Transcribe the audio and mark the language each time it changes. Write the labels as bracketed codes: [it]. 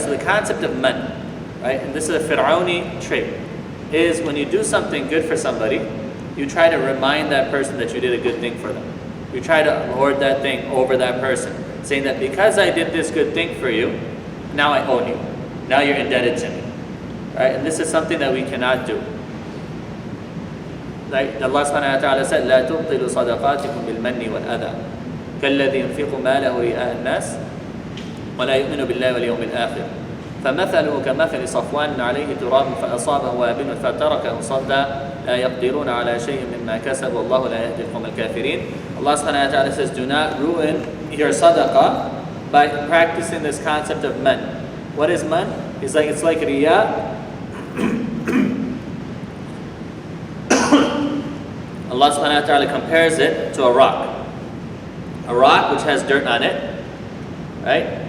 [en] So the concept of man, right? And this is a Fir'auni trait, is when you do something good for somebody, you try to remind that person that you did a good thing for them. You try to lord that thing over that person, saying that because I did this good thing for you, now I own you. Now you're indebted to me. Right? And this is something that we cannot do. [ar] Like Allah subhanahu wa ta'ala said, لا تبطلوا صدقاتكم بالمن والأذى كالذي ينفق ماله رئاء الناس ولا يؤمن بالله واليوم الآخر فمثله كمثل صفوان عليه تراب فأصابه وابل فتركه صلدا لا يقدرون على شيء مما كسبوا والله لا يهدي القوم الكافرين. [en] Allah subhanahu wa ta'ala says, do not ruin your sadaqah by practicing this concept of man. What is man? It's like riyah. Allah subhanahu wa ta'ala compares it to a rock. A rock which has dirt on it, right?